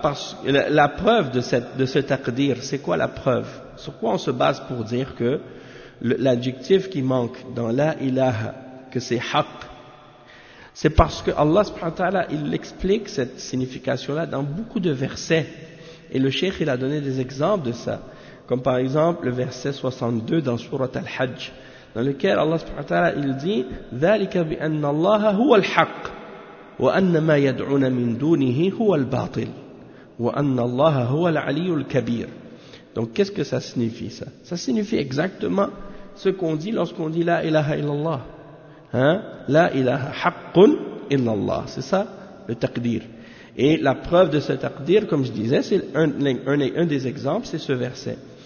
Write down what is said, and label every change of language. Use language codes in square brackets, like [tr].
[fr] Parce que la preuve de ce taqdir, c'est quoi la preuve? Sur quoi on se base pour dire que l'adjectif qui manque dans la ilaha, que c'est haqq, c'est parce que Allah subhanahu wa ta'ala, il explique cette signification-là dans beaucoup de versets. Et le cheikh, il a donné des exemples de ça. Comme par exemple, le verset 62 dans Surat al-Hajj, dans lequel Allah subhanahu wa ta'ala, il dit, [ar] ذَلِكَ بِأَنَّ اللَّهَ هُوَ الْحَقِّ وَأَنَّ مَا يَدْعُونَ مِنْ دُونِهِ هُوَ الْبَاطِلِ وَأَنَّ اللَّهَ هُوَ الْعَلِيُّ الْكَبِيرُ. [fr] Donc qu'est-ce que ça signifie ça? Ça signifie exactement ce qu'on dit lorsqu'on dit « [ar] La ilaha illallah [fr] ». Hein? « [ar] La ilaha haqqun illallah [fr] ». C'est ça le taqdir. Et la preuve de ce taqdir, comme je disais, c'est un des exemples, c'est ce verset.